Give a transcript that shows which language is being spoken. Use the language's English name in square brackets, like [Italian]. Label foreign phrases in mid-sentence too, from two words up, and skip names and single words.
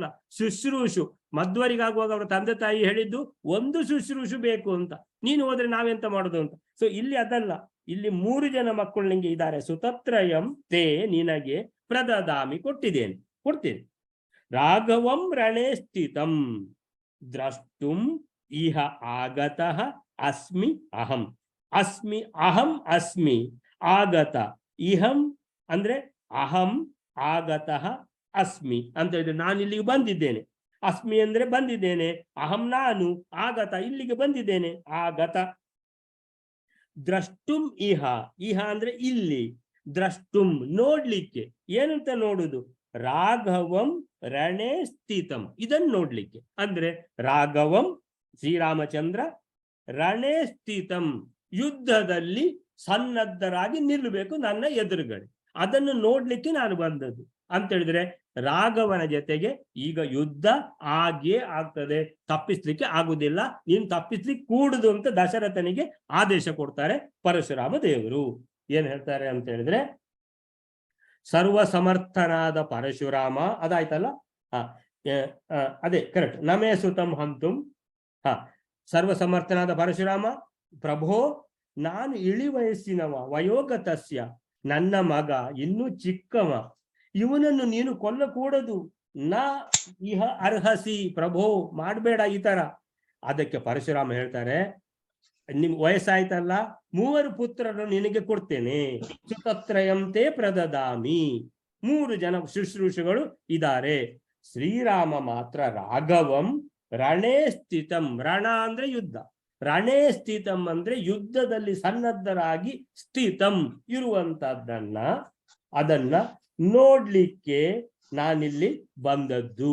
[Kannada] ಶುಶ್ರೂಷು ಮಧ್ವರಿಗಾಗುವಾಗ ಅವರ ತಂದೆ ತಾಯಿ ಹೇಳಿದ್ದು 1 ಶುಶ್ರೂಷು ಬೇಕು ಅಂತ, ನೀನು ಹೋದ್ರೆ ನಾವೆಂತ ಮಾಡುದು ಅಂತ. ಸೊ ಇಲ್ಲಿ ಅದಲ್ಲ, ಇಲ್ಲಿ 3 ಜನ ಮಕ್ಕಳು ನಿಂಗೆ ಇದ್ದಾರೆ. [Sanskrit] ಸುತತ್ರಯಂ ತೇ [Kannada] ನಿನಗೆ ಪ್ರದದಾಮಿ ಕೊಟ್ಟಿದ್ದೇನೆ, ಕೊಡ್ತೇನೆ. [Sanskrit] ರಾಘವಂ ರಣೇ ಸ್ಥಿತಂ ದ್ರಷ್ಟುಂ ಇಹ ಆಗತಃ ಅಸ್ಮಿ ಅಹಂ. ಅಸ್ಮಿ ಅಹಂ ಅಸ್ಮಿ ಆಗತ. [Kannada] ಇಹಂ ಅಂದ್ರೆ ಅಹಂ, [Sanskrit] ಆಗತಃ ಅಸ್ಮಿ [Kannada] ಅಂತ ಹೇಳಿದ್ರೆ ನಾನು ಇಲ್ಲಿಗೆ ಬಂದಿದ್ದೇನೆ. ಅಸ್ಮಿ ಅಂದ್ರೆ ಬಂದಿದ್ದೇನೆ, ಅಹಂ ನಾನು, ಆಗತ ಇಲ್ಲಿಗೆ ಬಂದಿದ್ದೇನೆ, ಆಗತ. [Sanskrit] ದ್ರಷ್ಟುಂ ಇಹ, [Kannada] ಇಹ ಅಂದ್ರೆ ಇಲ್ಲಿ, ದ್ರಷ್ಟುಂ ನೋಡ್ಲಿಕ್ಕೆ. ಏನಂತ ನೋಡುದು? [Sanskrit] ರಾಘವಂ ರಣೇ ಸ್ಥಿತಂ, [Kannada] ಇದನ್ನು ನೋಡ್ಲಿಕ್ಕೆ. ಅಂದ್ರೆ ರಾಘವಂ ಶ್ರೀರಾಮಚಂದ್ರ, [Sanskrit] ರಣೇ ಸ್ಥಿತಂ [Kannada] ಯುದ್ಧದಲ್ಲಿ ಸನ್ನದ್ಧರಾಗಿ ನಿಲ್ಲಬೇಕು ನನ್ನ ಎದುರುಗಡೆ, ಅದನ್ನು ನೋಡ್ಲಿಕ್ಕೆ ನಾನು ಬಂದದ್ದು ಅಂತ ಹೇಳಿದ್ರೆ ರಾಘವನ ಜೊತೆಗೆ ಈಗ ಯುದ್ಧ ಆಗೇ ಆಗ್ತದೆ, ತಪ್ಪಿಸ್ಲಿಕ್ಕೆ ಆಗುದಿಲ್ಲ, ನೀನು ತಪ್ಪಿಸ್ಲಿಕ್ಕೆ ಕೂಡುದು ಅಂತ ದಶರಥನಿಗೆ ಆದೇಶ ಕೊಡ್ತಾರೆ ಪರಶುರಾಮ ದೇವರು. ಏನ್ ಹೇಳ್ತಾರೆ ಅಂತ ಹೇಳಿದ್ರೆ, ಸರ್ವ ಸಮರ್ಥನಾದ ಪರಶುರಾಮ, ಅದಾಯ್ತಲ್ಲ, ಅದೇ ಕರೆಕ್ಟ್. [Sanskrit] ನಮೇ ಸುತಂ ಹಂತುಂ, [Kannada] ಸರ್ವ ಸಮರ್ಥನಾದ ಪರಶುರಾಮ, ಪ್ರಭೋ ನಾನು ಇಳಿ ವಯಸ್ಸಿನವ, ವಯೋಗತಸ್ಯ, ನನ್ನ ಮಗ ಇನ್ನೂ ಚಿಕ್ಕವ, ಇವನನ್ನು ನೀನು ಕೊಲ್ಲಕೂಡದು. [Sanskrit] ನ ಇಹ ಅರ್ಹಸಿ ಪ್ರಭೋ, [Kannada] ಮಾಡಬೇಡ ಈ ತರ. ಅದಕ್ಕೆ ಪರಶುರಾಮ ಹೇಳ್ತಾರೆ, ನಿಮ್ ವಯಸ್ಸಾಯ್ತಲ್ಲ, 3 ಪುತ್ರರನ್ನು ನಿನಗೆ ಕೊಡ್ತೇನೆ. [Sanskrit] ಸುತತ್ರಯಂತೆ ಪ್ರದದಾಮಿ, [Kannada] 3 ಜನ ಶುಶ್ರೂಷಗಳು ಇದ್ದಾರೆ. ಶ್ರೀರಾಮ ಮಾತ್ರ [Sanskrit] ರಾಘವಂ ರಣೇ ಸ್ಥಿತಂ, [Kannada] ರಣ ಅಂದ್ರೆ ಯುದ್ಧ, [Sanskrit] ರಣೇ ಸ್ಥಿತಂ [Kannada] ಅಂದ್ರೆ ಯುದ್ಧದಲ್ಲಿ ಸನ್ನದ್ಧರಾಗಿ ಸ್ಥಿತಂ ಇರುವಂತದ್ದನ್ನ, ಅದನ್ನ ನೋಡ್ಲಿಕ್ಕೆ ನಾನಿಲ್ಲಿ ಬಂದದ್ದು.